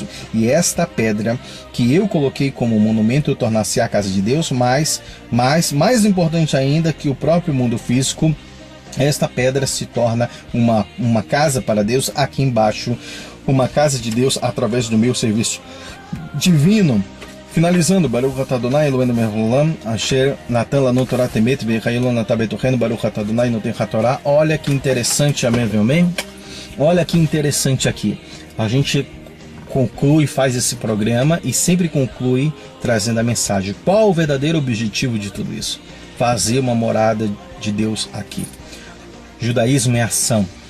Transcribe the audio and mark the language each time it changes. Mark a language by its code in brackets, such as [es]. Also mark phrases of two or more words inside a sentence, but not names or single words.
[pt] E esta pedra que eu coloquei como monumento tornar-se a casa de Deus, mais importante ainda que o próprio mundo físico, esta pedra se torna uma casa para Deus aqui embaixo, uma casa de Deus através do meu serviço divino. Finalizando, [he] ברוך אתה אדוני אלוהינו מלך העולם, אשר נתן לנו תורה תמת וחיילון נתן בתוכנו, ברוך אתה אדוני נותן התורה. [pt] Olha que interessante, amém, amém? Olha que interessante aqui. A gente conclui, faz esse programa e sempre conclui trazendo a mensagem. Qual o verdadeiro objetivo de tudo isso? Fazer uma morada de Deus aqui. Judaísmo é ação.